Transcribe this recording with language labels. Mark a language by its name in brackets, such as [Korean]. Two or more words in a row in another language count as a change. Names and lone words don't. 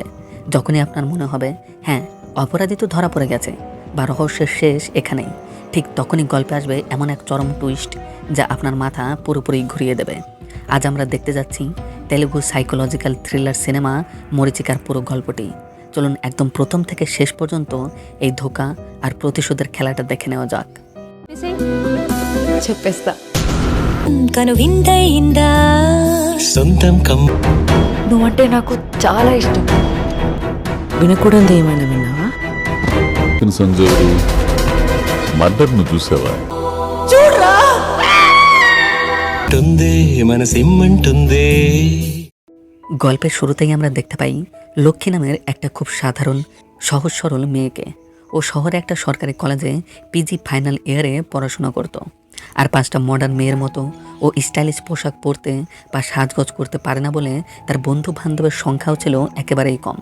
[Bangla] যখনই আপনার মনে হবে, হ্যাঁ, অপরাধী তো ধরা পড়ে গেছে বা রহস্যের শেষ এখানেই, ঠিক তখনই গল্পে আসবে এমন এক চরম টুইস্ট যা আপনার মাথা পুরোপুরি ঘুরিয়ে দেবে। আজ আমরা দেখতে যাচ্ছি তেলুগু সাইকোলজিক্যাল থ্রিলার সিনেমা মরীচিকার পুরো গল্পটি। চলুন একদম প্রথম থেকে শেষ পর্যন্ত এই ধোঁকা আর প্রতিশোধের খেলাটা দেখে নেওয়া যাক। [Telugu] చెప్పేస్తా కను విందయిందా సొంతం కమ్ నువ్వంటే నాకు చాలా ఇష్టం. వినకూడదు ఏమైనా విన్నావా? సంజయ్ మర్డర్ను చూసావా? టుందే మనసిమ్మంటుందే [Bangla] গল্পের শুরুতেই আমরা দেখতে পাই লক্ষ্মী নামের একটা খুব সাধারণ সহজ সরল মেয়েকে। ও শহরে একটা সরকারি কলেজে পিজি ফাইনাল ইয়ারে পড়াশোনা করত। আর 5টা মডার্ন মেয়ের মতো ও স্টাইলিশ পোশাক পরতে বা সাজগোজ করতে পারে না বলে তার বন্ধু বান্ধবের সংখ্যাও ছিল একেবারেই কম।